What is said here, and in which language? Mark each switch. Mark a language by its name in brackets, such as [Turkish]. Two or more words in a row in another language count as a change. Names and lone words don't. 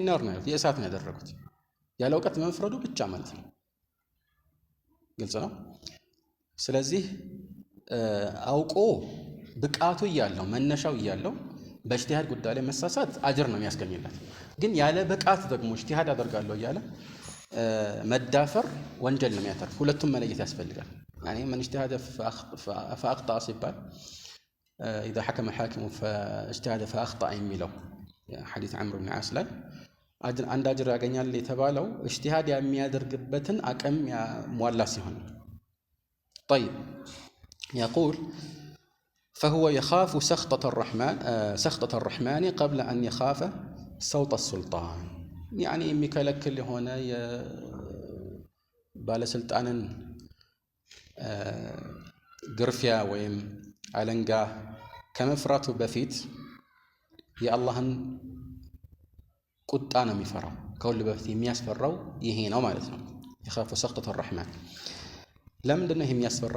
[Amharic] النار ነው የእሳት ነው ያደረጉት ያለ እውቀት መፍረዱ ብቻ ማለት ነው ግልጽ ነው ስለዚህ አውቆ ብቃቱ ይያለው መነሻው ይያለው በእጅቲሃድ ጉዳይ ላይ መሳሳት አጅር ነው የሚያስገኝለት ግን ያለ ብቃት ደግሞ እጅቲሃድ አደርጋለሁ ይያለ መዳፈር ወንጀል ነው የሚያተርፍ ሁለቱም መለየት ያስፈልጋል [Arabic] يعني من اجتهد فاخطا ሲባል اذا حكم حاكم فاجتهد فاخطا የሚለው حديث عمرو بن عاص [Amharic] ላይ አንድ አጅር ያገኛል የተባለው [Arabic] اجتهاد [Amharic] የሚያደርግበትን አቅም ያሟላ ሲሆን [Arabic] طيب يقول فهو يخاف سخطة الرحمن قبل أن يخاف صوت السلطان يعني [Amharic] የሚከለክል የሆነ ባለስልጣንን ግርፊያ ወይም አለንጋ ከመፍራቱ በፊት የአላህን ቁጣ ነው የሚፈራው። ከሁሉ በፊት የሚያስፈራው ይሄ ነው ማለት ነው። [Arabic] يخاف سخطة الرحمن። [Amharic] ለምንድን ነው ይሄ የሚያስፈራው?